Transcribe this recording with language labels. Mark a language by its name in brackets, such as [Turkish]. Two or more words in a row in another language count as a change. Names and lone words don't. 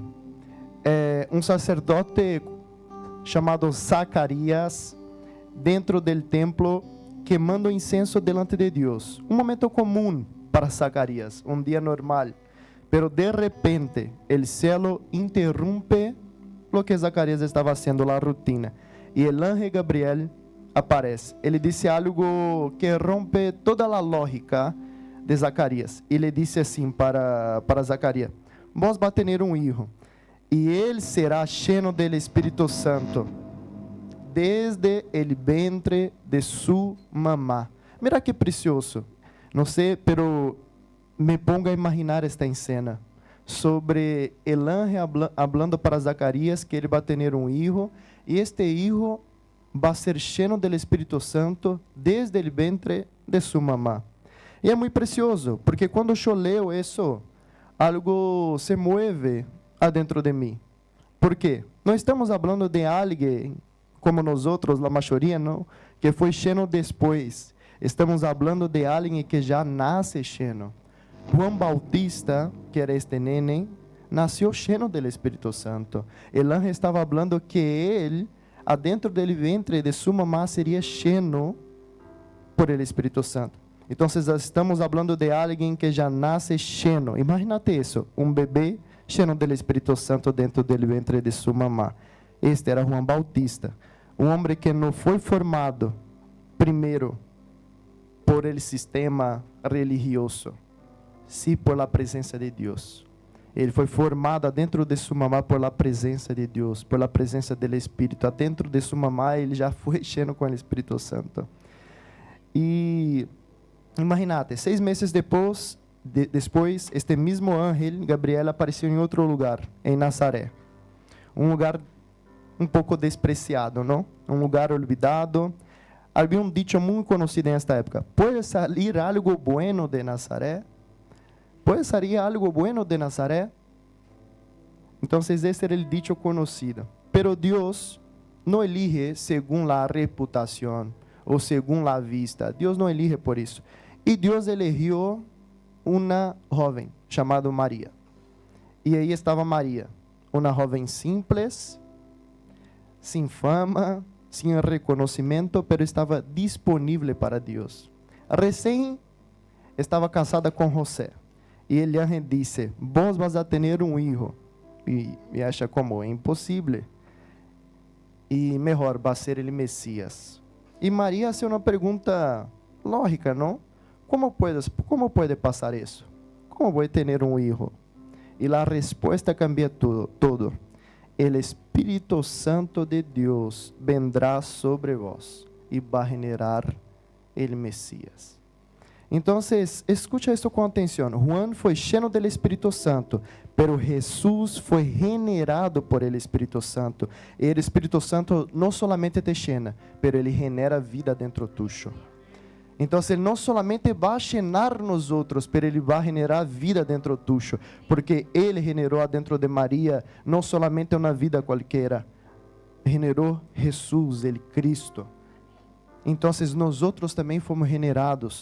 [Spanish] Un sacerdote chamado Zacarías, dentro del templo, quemando incenso delante de Dios. Un momento común para Zacarías, un día normal. Pero de repente, el cielo interrumpe lo que Zacarías estaba haciendo, la rutina. Y el ángel Gabriel aparece. [Portuguese] Ele disse algo que rompe toda a lógica de Zacarías. E ele disse assim para Zacarías: vos vai ter um filho, e ele será cheio do Espírito Santo, [Spanish] desde el ventre de su mamá. Mira que precioso. [Portuguese] Não sei, [Spanish] pero me pongo a imaginar esta escena sobre el ángel hablando para Zacarías [Portuguese] que ele vai ter um filho, e este filho vai ser cheio do Espírito Santo desde o ventre de sua mamá. E é muito precioso, porque quando eu leio isso, [Spanish] algo se mueve adentro [Portuguese] de mim. Por quê? Não estamos falando de alguém como nós outros, a maioria, não, que foi cheio depois. Estamos falando de alguém que já nasce cheio. [Spanish] Juan Bautista, que era este nene, [Portuguese] nasceu cheio do Espírito Santo. [Spanish] El ángel [Portuguese] estava falando que ele, adentro do ventre de sua mamá, seria cheio [Spanish] por el [Portuguese] Espírito Santo. Então, estamos falando de alguém que já nasce cheio. Imagínate isso, um bebê cheio do Espírito Santo dentro do ventre de sua mamá. [Spanish] Este era Juan Bautista, [Portuguese] um homem que não foi formado primeiro [Spanish] por el [Portuguese] sistema religioso, sim [Spanish] por la [Portuguese] presença de Deus. Ele foi formado dentro de sua mamá [Spanish] por la [Portuguese] presença de Deus, [Spanish] por la [Portuguese] presença do Espírito. Dentro de sua mamá ele já foi cheio com o Espírito Santo. E imagínate, 6 meses depois, este mesmo ángel Gabriel apareceu em outro lugar, em Nazaré, um lugar um pouco despreciado, não? Um lugar olvidado. Havia um dicho muito conhecido nesta época: pode sair algo bueno de Nazaré? [Spanish] ¿Puede salir algo bueno de Nazaret? Entonces ese era el dicho conocido. Pero Dios no elige según la reputación o según la vista. Dios no elige por eso. Y Dios eligió una joven llamada María. Y ahí estaba María, una joven simples, sin fama, sin reconocimiento, pero estaba disponible para Dios. Recién estaba casada con José. [Portuguese] E ele disse: [Spanish] vos vas a [Portuguese] ter um filho. E acha como? É impossível. E melhor, vai ser ele Messias. E Maria faz uma pergunta lógica, não? Como pode passar isso? [Spanish] ¿cómo voy a tener un hijo? Y la respuesta cambia todo. El Espíritu Santo de Dios vendrá sobre vos y va a generar el Mesías. Entonces, escucha esto con atención. Juan fue lleno del Espíritu Santo, pero Jesús fue generado por el Espíritu Santo. El Espíritu Santo no solamente te llena, pero ele genera vida dentro tuyo. Entonces, [Portuguese] ele não solamente vai llenar nós outros, pero ele vai generar vida [Spanish] dentro tuyo, [Portuguese] porque ele generou dentro de Maria não solamente uma vida qualquer, generou Jesus, ele Cristo. Então, nós outros também fomos generados.